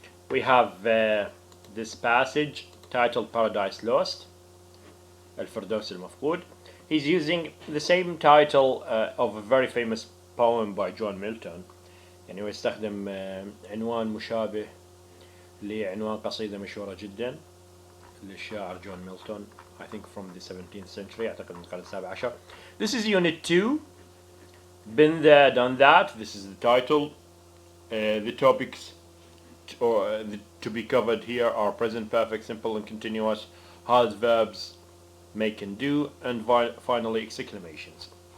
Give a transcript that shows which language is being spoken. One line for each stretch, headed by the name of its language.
English: We have this passage titled Paradise Lost,
Arabic: الفردوس المفقود.
English: He's using the same title of a very famous poem by John Milton.
Arabic: يعني هو يستخدم عنوان مشابه لعنوان قصيدة مشهورة جدا للشاعر جون ميلتون.
English: I think from the 17th century,
Arabic: أعتقد من القرن السابع عشر.
English: This is unit 2. Been there, done that. This is the title. The topics to be covered here are present perfect, simple and continuous, hard verbs, make and do, and finally exclamations.